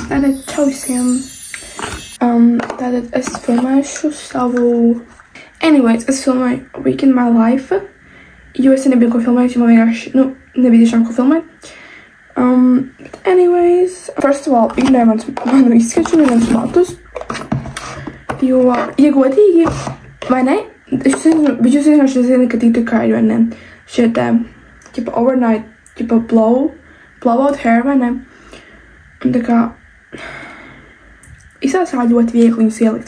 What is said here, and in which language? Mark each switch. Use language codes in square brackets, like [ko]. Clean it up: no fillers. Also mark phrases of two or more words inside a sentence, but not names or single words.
[lv] Tātad čau visiem. Tātad es filmēšu savu... Anyways, es filmēju [en] Week in my life, [lv] jo es nebiju ko filmēt, jo man vienkārši, nebija tiešām ko filmēt. [en] But anyways, first of all, [lv] ignorēju manu izskatu un mans matus, jo, ja godīgi, vai ne? Bet jūs vienkārši zini, ka TikTok ir, vai ne? Šie te, ķipa overnight, ķipa [en] blowout hair, [lv] vai ne? Un tā kā, izsāsā ļoti viegli viņus ielikt.